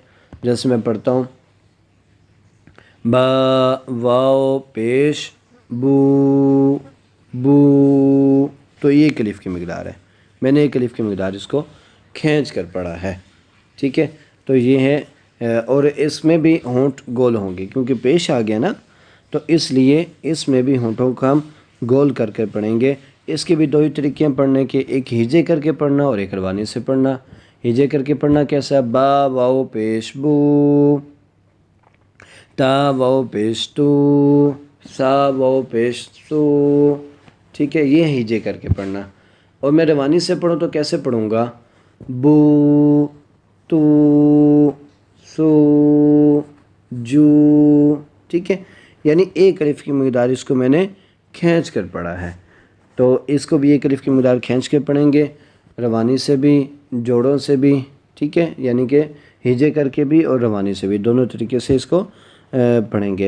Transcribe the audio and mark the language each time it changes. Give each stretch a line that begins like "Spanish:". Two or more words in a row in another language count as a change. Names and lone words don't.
Urdu: جیسے میں پڑھتا ہوں با واو پیش بو بو، تو یہ ایک الف کی مقدار ہے، میں نے ایک الف کی مقدار اس کو کھینچ کر پڑھا ہے، ٹھیک ہے۔ تو یہ ہے، اور اس میں بھی ہونٹ گول ہوں گے کیونکہ پیش آ گیا نا، تو اس لیے اس میں بھی ہونٹوں کو ہم گول کر کے پڑھیں گے۔ اس کے بھی دو ہی طریقے ہیں پڑھنے کے، ایک ہجے کر کے پڑھنا اور ایک روانی سے پڑھنا۔ ہجے کر کے پڑھنا کیسا؟ با واو پیش بو، تا واو پیش تو، سا واو پیش سو، ٹھیک ہے، یہ ہجے کر کے پڑھنا۔ اور میں روانی سے پڑھوں تو کیسے پڑھوں گا؟ بو تو سو جو، ٹھیک ہے، یعنی ایک الف کی مقدار اس کو میں نے کھینچ کر پڑھا ہے، تو اس کو بھی ایک الف کی مقدار کھینچ کے پڑھیں گے، روانی سے بھی جوڑوں سے بھی، ٹھیک ہے، یعنی کہ ہجے کر کے بھی اور روانی سے بھی، دونوں طریقے سے اس کو پڑھیں گے۔